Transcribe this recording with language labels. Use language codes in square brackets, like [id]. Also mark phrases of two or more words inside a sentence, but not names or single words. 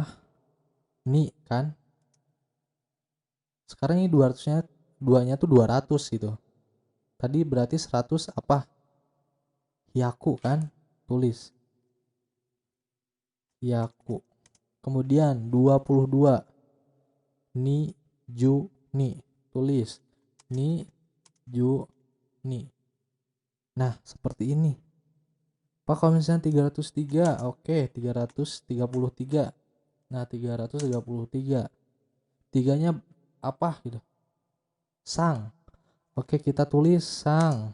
[id] Ni kan? Sekarang ini 200-nya, 2-nya tuh 200 gitu. Tadi berarti 100 apa? Hyaku kan? Tulis. Hyaku. Kemudian 22. [ja] Ni, ju, ni. Tulis. Ni, ju, ni. [id] Nah, seperti ini. Pak, kalau misalnya 303, oke, 333. Nah, 333. Tiganya apa gitu? Sang. Oke, kita tulis sang.